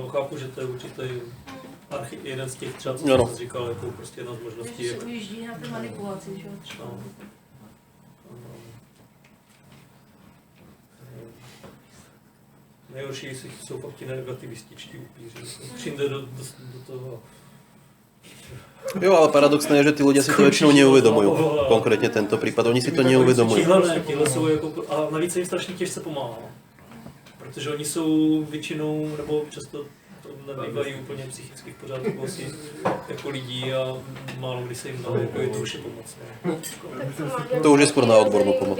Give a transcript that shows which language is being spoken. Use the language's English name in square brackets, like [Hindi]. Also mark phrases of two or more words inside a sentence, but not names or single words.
[Czech] Já chápu, že to je určitý jeden z těch třeba, co jsem říkal, jako prostě jedna z možností. Ještě se ujíždí na té manipulaci, že jo, třeba. Nejhorší jsou pak ti negativističtí upíři. Přijde do toho. [Slovak] Jo, ale paradoxné je, že ty ľudia si to väčšinou neuvedomujú. Konkrétne tento prípad, oni si to neuvedomujú. [Czech] Tihle jsou jako, a navíc se jim strašně těžce pomáhá. Protože oni jsou většinou, nebo často to nebývají úplně psychicky v pořádku asi jako lidí a málo kdy se jim dá jako jednoduše pomoct. [Slovak] To už je skôr na odbornú pomoc.